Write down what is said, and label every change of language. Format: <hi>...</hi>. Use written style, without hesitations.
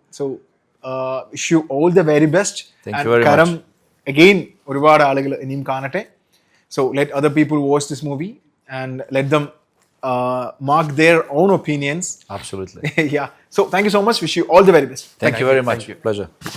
<en>So wish you all the very best. Thank you very Karam, much.</en> <ml>Again, ഒരുപാട് ആളുകൾ ഇനിയും കാണട്ടെ.</ml> <en>So let other people watch this movie and let them mark their own opinions. Absolutely. Yeah. So thank you so much. Wish you all the very best. Thank you very much. Pleasure.</en>